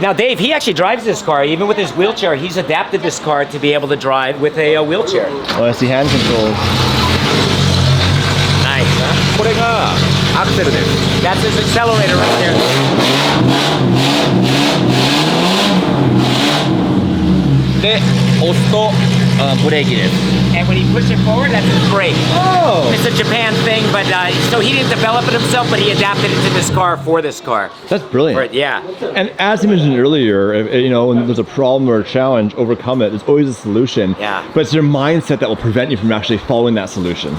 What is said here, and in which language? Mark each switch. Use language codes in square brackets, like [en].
[en] Now, Dave, he actually drives this car. Even with his wheelchair, he's adapted this car to be able to drive with a wheelchair. Oh, I see hand controls. Nice, huh? [ja] これがアクセルです。 [en] That's his accelerator right there. [ja] で、押すとブレーキです。 [en] And when you push it forward, that's his brake. Oh! It's a Japan thing, but so he didn't develop it himself, but he adapted it to this car for this car. That's brilliant. Yeah. And as you mentioned earlier, you know, when there's a problem or a challenge, overcome it. There's always a solution. Yeah. But it's your mindset that will prevent you from actually following that solution.